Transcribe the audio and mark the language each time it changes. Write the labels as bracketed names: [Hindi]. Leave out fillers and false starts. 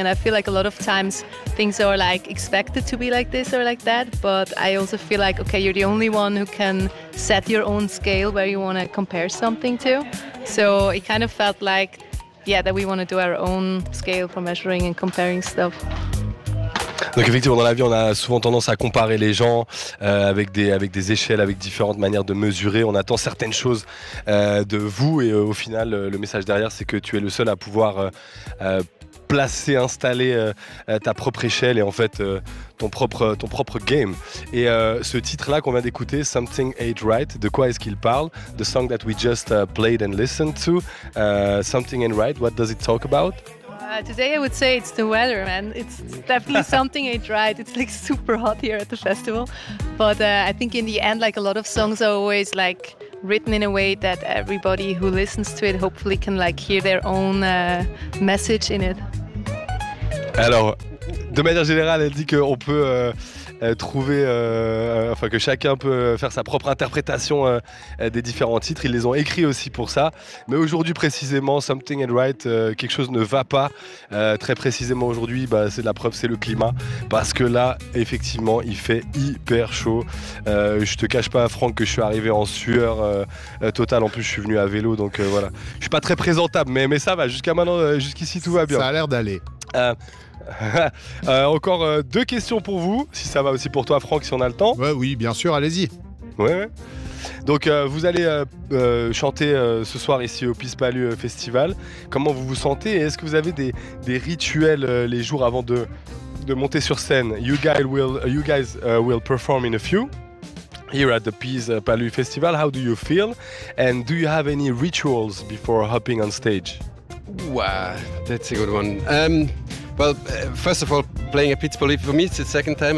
[English] And I feel like a lot of times things are like expected to be like this or like that, but I also feel like, okay, you're the only one who can set your own scale where you want to compare something to. So it kind of felt like, yeah, that we want to do our own scale for measuring and comparing stuff. [French] Donc effectivement, dans la vie, on a souvent tendance à comparer les gens avec des échelles, avec différentes manières de mesurer. On attend certaines choses de vous et au final, le message derrière, c'est que tu es le seul à pouvoir placer, installer ta propre échelle et en fait ton propre game. Et ce titre-là qu'on vient d'écouter, Something Ain't Right, de quoi est-ce qu'il parle? [English] The song that we just played and listened to, Something Ain't Right, what does it talk about? Today I would say it's the weather, man. It's definitely something ain't right. It's like super hot here at the festival. But I think in the end, like a lot of songs are always like written in a way that everybody who listens to it hopefully can like hear their own message in it. [French] Alors, de manière générale, elle dit qu'on peut trouver, enfin que chacun peut faire sa propre interprétation des différents titres. Ils les ont écrits aussi pour ça. Mais aujourd'hui précisément, Something Ain't Right, quelque chose ne va pas. Très précisément aujourd'hui, bah, c'est la preuve, c'est le climat. Parce que là, effectivement, il fait hyper chaud. Je te cache pas, Franck, que je suis arrivé en sueur totale. En plus, je suis venu à vélo, donc voilà. Je suis pas très présentable, mais ça va. Jusqu'à maintenant, jusqu'ici, tout va bien. Ça a l'air d'aller. Encore deux questions pour vous, si ça va aussi pour toi Franck, si on a le temps. Ouais, oui, bien sûr, allez-y. Ouais. Donc vous allez chanter ce soir ici au Piz Palu Festival. Comment vous vous sentez? Est-ce que vous avez des rituels les jours avant de monter sur scène? You guys will perform in a few here at the Piz Palu Festival. How do you feel? And do you have any rituals before hopping on stage? Wow, that's a good one. Well, first of all, playing at Piz Palu, for me it's the second time.